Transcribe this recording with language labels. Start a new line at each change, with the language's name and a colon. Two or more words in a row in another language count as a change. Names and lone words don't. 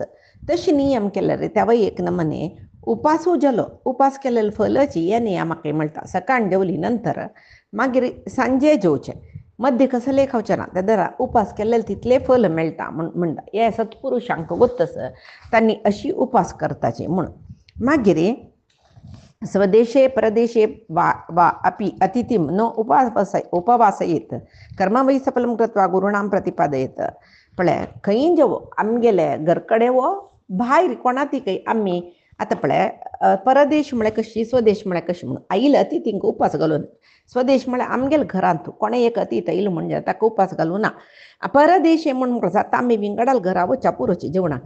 Konkani: तशी नियम केल्यार त्या एक नमने उपासू जालो, उपास केलेले फलची हे नियमाक म्हणटा. सकाळ जेवली नंतर मागीर सांजे जेवचे, मध्य कसले खावचे ना, त्या दरा उपास केलेले तितले फल मेळटा म्हणटा. हे सत्पुरुशांक गोत्तस तांणी अशी उपास करताचे म्हणून.
Sanskrit: मागीर स्वदेशे प्रदेशे वा अपि अतिथीं न उपवासयेत कर्मवै सफलं कृत्वा गुरूणां प्रतिपादयेत.
Konkani: पळय खंय जेवो आमगेले घरकडे वो भायर कोणाती खंय आमी आतां पळय परदेश म्हळ्यार कशी, स्वदेश म्हळ्यार कशी म्हणून. आयिल्ल्या अतिथींक उपास घालून. स्वदेश म्हळ्यार आमगेले घरांत कोणें एक अतिथ येयलो म्हणजे ताका उपास घालूं ना. परदेश म्हणून जाता आमी विंगडाल घरा वचा पुरोची जेवणाक.